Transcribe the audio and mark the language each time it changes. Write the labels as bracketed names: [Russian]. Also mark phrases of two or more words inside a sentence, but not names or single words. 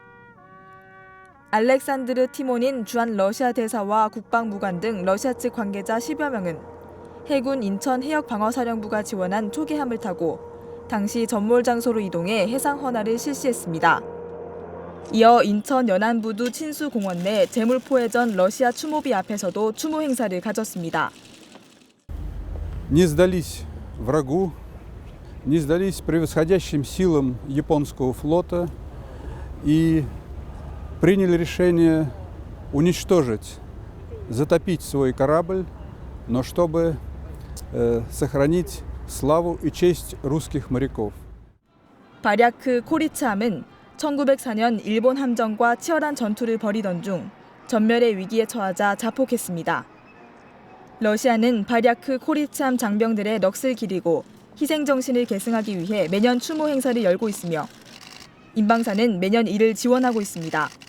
[Korean] 알렉산드르 티모닌 주한 러시아 대사와 국방무관 등 러시아 측 관계자 10여 명은 해군 인천 해역방어사령부가 지원한 초계함을 타고 당시 전몰 장소로 이동해 해상 헌화를 실시했습니다. 이어 인천 연안부두 친수공원 내 제물포해전 러시아 추모비 앞에서도 추모 행사를 가졌습니다. [Russian] Не сдались врагу, не сдались превосходящим силам японского флота и приняли решение уничтожить, затопить свой корабль, но чтобы сохранить славу и честь русских моряков. [Korean] 바랴크 코리참은 1904년 일본 함정과 치열한 전투를 벌이던 중 전멸의 위기에 처하자 자폭했습니다. 러시아는 바랴크 코리참 장병들의 넋을 기리고 희생정신을 계승하기 위해 매년 추모 행사를 열고 있으며 인방사는 매년 이를 지원하고 있습니다.